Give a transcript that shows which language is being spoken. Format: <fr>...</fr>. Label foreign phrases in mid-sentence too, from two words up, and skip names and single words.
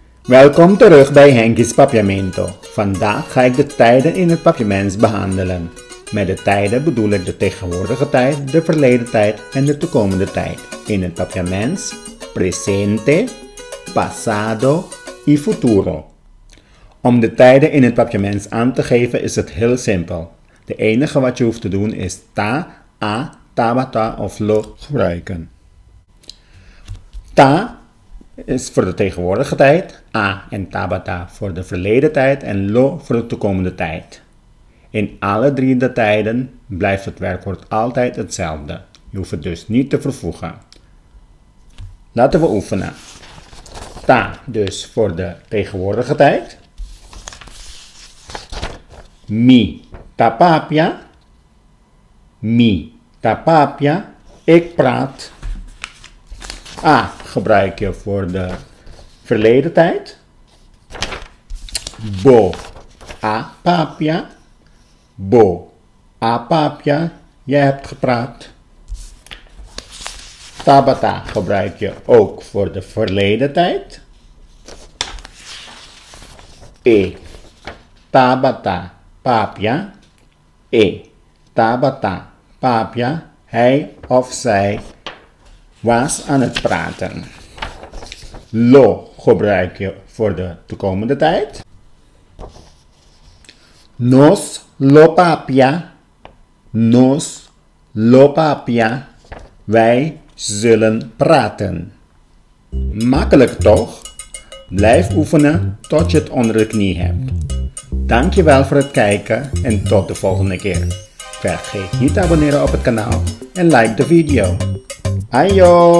<nl>Welkom terug bij Henki's Papiamento. Vandaag ga ik de tijden in het papiaments behandelen. Met de tijden bedoel ik de tegenwoordige tijd, de verleden tijd en de toekomende tijd. In het papiaments,</nl> <pap>presente, pasado y futuro.</pap> <nl>Om de tijden in het papiaments aan te geven is het heel simpel. De enige wat je hoeft te doen is ta, a, tabata of lo gebruiken. Ta is voor de tegenwoordige tijd, a en tabata voor de verleden tijd en lo voor de toekomende tijd. In alle drie de tijden blijft het werkwoord altijd hetzelfde. Je hoeft het dus niet te vervoegen. Laten we oefenen. Ta dus voor de tegenwoordige tijd.</nl> <pap>Mi tapapia. Mi tapapia.</pap> <nl>Ik praat. A gebruik je voor de verleden tijd.</nl> <pap>Bo a papia. Bo a papia.</pap> <nl>Jij hebt gepraat. Tabata gebruik je ook voor de verleden tijd.</nl> <pap>E tabata papia. E tabata papia.</pap> <nl>Hij of zij was aan het praten. Lo gebruik je voor de toekomende tijd.</nl> <pap>Nos lo papia. Nos lo papia.</pap> <nl>Wij zullen praten. Makkelijk toch? Blijf oefenen tot je het onder de knie hebt. Dankjewel voor het kijken en tot de volgende keer. Vergeet niet te abonneren op het kanaal en like de video.</nl>